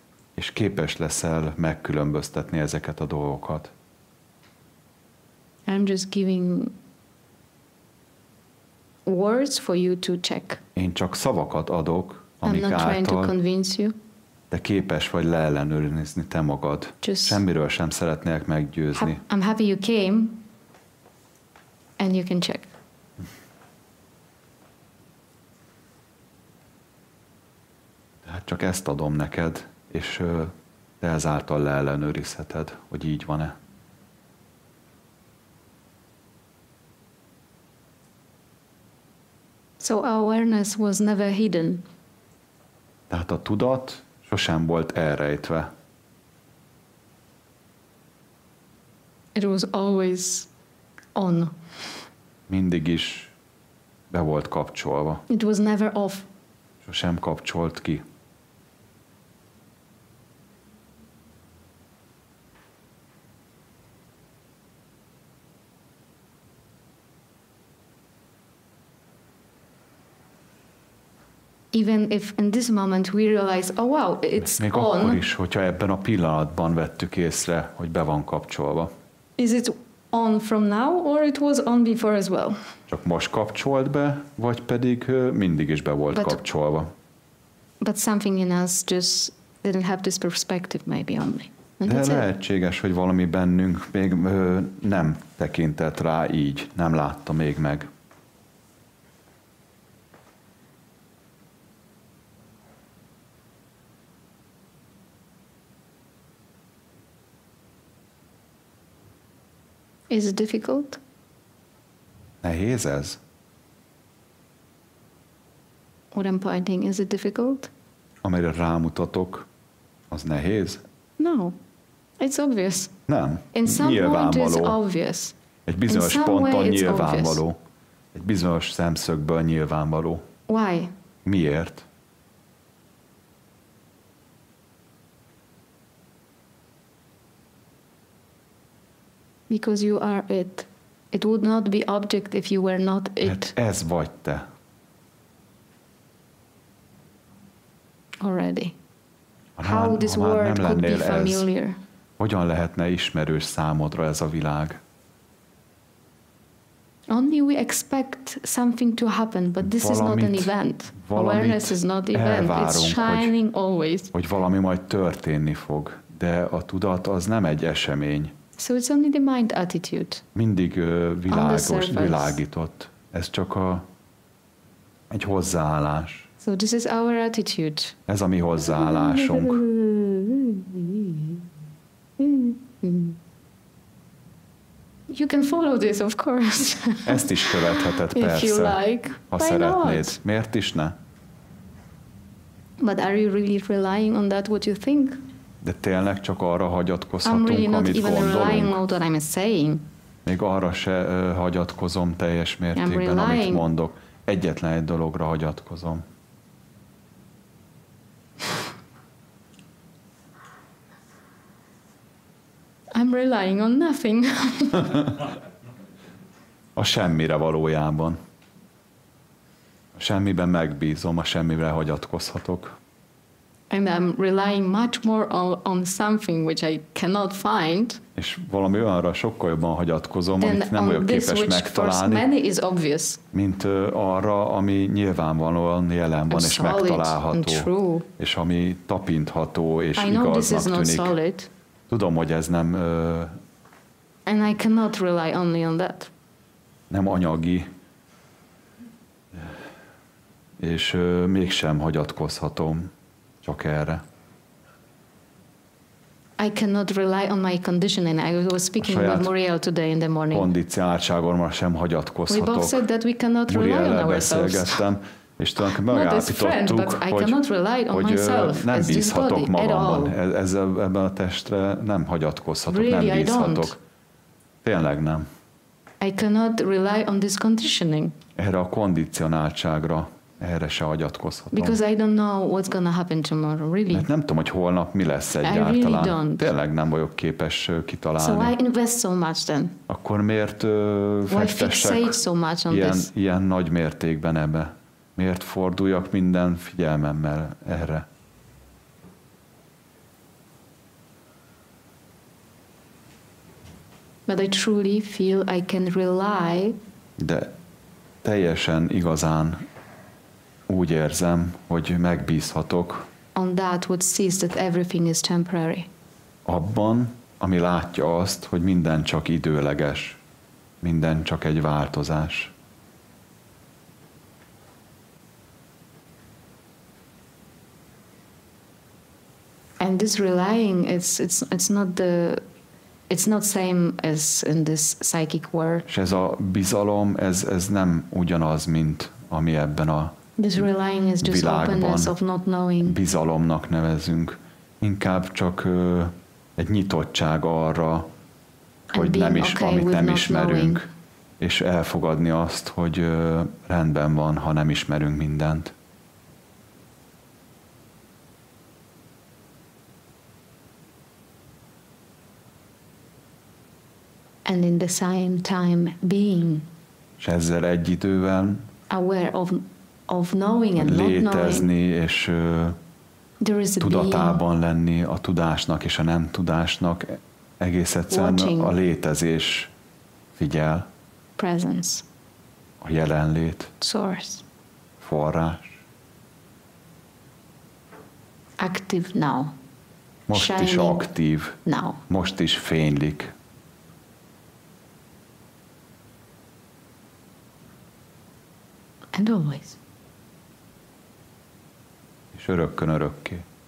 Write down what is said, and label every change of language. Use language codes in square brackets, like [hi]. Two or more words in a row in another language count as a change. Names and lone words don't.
[hu] És képes leszel megkülönböztetni ezeket a dolgokat. [en] I'm just giving words for you to check. [hu] Én csak szavakat adok, amik [en] I'm not trying to convince you. [hu] De képes vagy leellenőrizni te magad. Semmiről sem szeretnék meggyőzni. [en] I'm happy you came, and you can check. [hu] Tehát csak ezt adom neked, és te ezáltal leellenőrizheted, hogy így van-e. [en] So our awareness was never hidden. [hu] Tehát a tudat sosem volt elrejtve. [en] It was always on. [hu] Mindig is be volt kapcsolva. [en] It was never off. [hu] Sosem kapcsolt ki. [en] Even if in this moment we realize, oh wow, it's [hu] még [en] on. [hu] Akkor is, hogyha ebben a pillanatban vettük észre, hogy be van kapcsolva. [en] Is it on from now, or it was on before as well? [hu] Csak most kapcsolt be, vagy pedig mindig is be volt kapcsolva? [en] But something in us just didn't have this perspective maybe only. [hu] De lehetséges, hogy valami bennünk még nem tekintett rá így, nem látta még meg. [en] Is it difficult? [hu] Nehéz ez? [en] What I'm pointing, is it difficult? [hu] Amire rámutatok, az nehéz? [en] No, it's obvious. [hu] Nem, [en] in some [hu] nyilvánvaló. [en] Point it's obvious. [hu] Egy bizonyos ponton nyilvánvaló. [en] Obvious. [hu] Egy bizonyos szemszögből nyilvánvaló. [en] Why? [hu] Miért? [en] Because you are it. It would not be object if you were not it. [hu] Hát ez vagy te. [en] Already. How this word could be familiar? [hu] Ez, hogyan lehetne ismerős számodra ez a világ? [en] Only we expect something to happen, but this is not an event. Awareness is not event. It's shining always. [hu] Hogy valami majd történni fog, de a tudat az nem egy esemény. [en] So it's only the mind attitude. [hu] Mindig világított. Ez csak egy hozzáállás. [en] So this is our attitude. [hu] Ez a mi hozzáállásunk. [en] You can follow this, of course. [hu] Ezt is követheted persze, [en] if you like. [hu] Ha szeretnéd. Miért is ne? [en] But are you really relying on that what you think? [hu] De tényleg csak arra hagyatkozhatunk, [en] really [hu] amit gondolunk? Még arra se hagyatkozom teljes mértékben, amit mondok. Egyetlen egy dologra hagyatkozom. [en] I'm relying on nothing. [hu] A semmire valójában. A semmiben megbízom, a semmire hagyatkozhatok. [en] And I'm relying much more on something which I cannot find. [hu] És valami olyanra sokkal jobban hagyatkozom, amit nem vagyok képes megtalálni, mint arra, ami nyilvánvalóan jelen van és megtalálható, és ami tapintható és igaznak tűnik. Tudom, hogy ez nem [en] and I cannot rely only on that. [hu] Nem anyagi, és mégsem hagyatkozhatom csak erre. [en] I cannot rely on my conditioning. I was speaking with Muriel today in the morning. [hu] Kondicionáltságomra sem hagyatkozhatok. [en] We both said that we cannot rely on ourselves. [hu] Beszélgettem, és tulajdonképpen megállapítottuk, hogy nem bízhatok magamban. Ebben a testre nem hagyatkozhatok, [en] really, [hu] nem bízhatok. Tényleg nem. [en] I cannot rely on this conditioning. [hu] Erre a kondicionáltságra, erre se hagyatkozhatom. [en] Because I don't know what's gonna happen tomorrow, really. [hu] Mert nem tudom, hogy holnap mi lesz egyáltalán. Really tényleg nem vagyok képes kitalálni. [en] So I invest so much then. [hu] Akkor miért fektessek [en] so much on [hu] ilyen nagy mértékben ebbe? Miért forduljak minden figyelmemmel erre? [en] But I truly feel I can rely. [hu] De teljesen igazán úgy érzem, hogy megbízhatok [en] on that what sees that everything is temporary. [hu] Abban, ami látja azt, hogy minden csak időleges, minden csak egy változás. [en] And this relying, it's not same as in this psychic world. [hu] És ez a bizalom, ez nem ugyanaz, mint ami ebben a [en] this relying is just openness of not knowing. [hu] Bizalomnak nevezünk. Inkább csak egy nyitottság arra, hogy nem is, amit nem ismerünk, és elfogadni azt, hogy rendben van, ha nem ismerünk mindent. [en] And in the same time being [hu] és ezzel egy idővel [en] aware of knowing and [hu] létezni, [en] not [hu] és tudatában lenni a tudásnak és a nem tudásnak, egész egyszerűen a létezés Figyel. [en] Presence. [hu] A jelenlét. [en] Source. [hu] Forrás. [en] Active now. [hu] Most [en] Shining [hu] is aktív. [en] Now. [hu] Most is fénylik. [en] And always. [hu] És örökkön örökké.